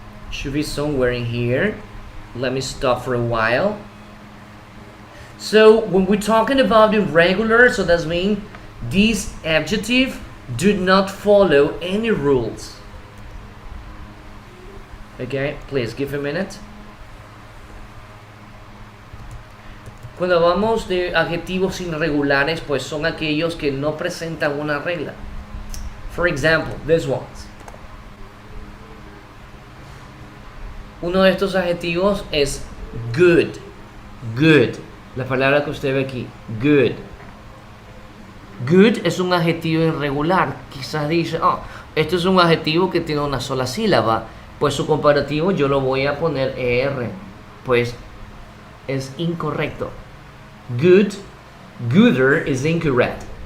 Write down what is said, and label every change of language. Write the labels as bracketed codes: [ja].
[en] Should be somewhere in here. Let me stop for a while. So when we're talking about irregular, so that means these adjectives do not follow any rules. Okay, please give a minute. [es] Cuando hablamos de adjetivos irregulares, pues son aquellos que no presentan una regla. [en] For example, this ones. [es] Uno de estos adjetivos es good. Good. La palabra que usted ve aquí. Good. Good es un adjetivo irregular. Quizás dice, oh, esto es un adjetivo que tiene una sola sílaba. Pues su comparativo yo lo voy a poner ER. Pues es incorrecto. [en] Good, gooder is incorrect.